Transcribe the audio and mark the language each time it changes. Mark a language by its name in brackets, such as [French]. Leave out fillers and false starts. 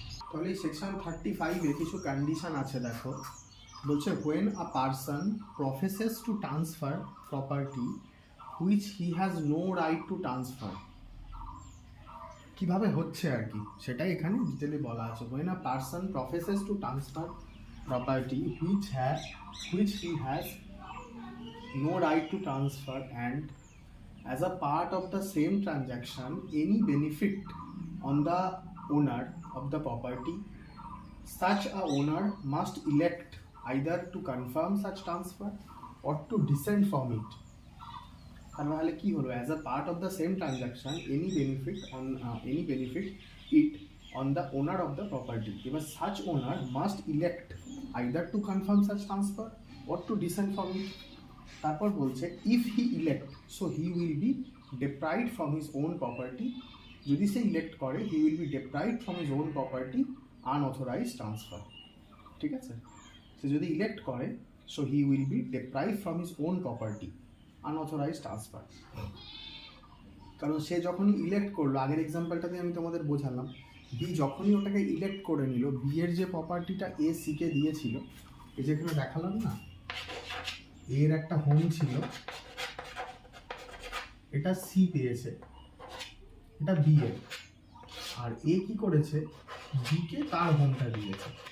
[Bangla] তাহলে সেকশন 35-এ কিছু কন্ডিশন আছে, দেখো বলছে [English] when a person professes to transfer property which he has no right to transfer, [Bangla] কিভাবে হচ্ছে আর কি সেটাই এখানে ডিটেলে বলা আছে। [English] when a person professes to transfer property which he has no right to transfer and as a part of the same transaction any benefit on the owner of the property, such a owner must elect either to confirm such transfer or to dissent from it. [Bangla] তাহলে কি হলো, [English] as a part of the same transaction any benefit it on the owner of the property, এবার such owner must elect either to confirm such transfer or to dissent from it. [Bangla] তারপর বলছে [English] if he elect so he will be deprived from his own property, [Bangla] যদি সে elect করে [English] he will be deprived from his own property unauthorized transfer, [Bangla] ঠিক আছে। সে যদি elect করে [English] so he will be deprived from his own property unauthorized transfer, [Bangla] কারণ সে যখনই elect করলো, আগের এক্সাম্পলটাতে আমি তোমাদের বোঝালাম, বি যখনই ওটাকে ইলেক্ট করে নিল, বি এর যে প্রপার্টিটা এ সিকে দিয়েছিল, এই যেখানে দেখালাম না, এর একটা হোম ছিল, এটা সি পেয়েছে, এটা বি এর, আর এ কি করেছে, বি কে তার হোমটা দিয়েছে।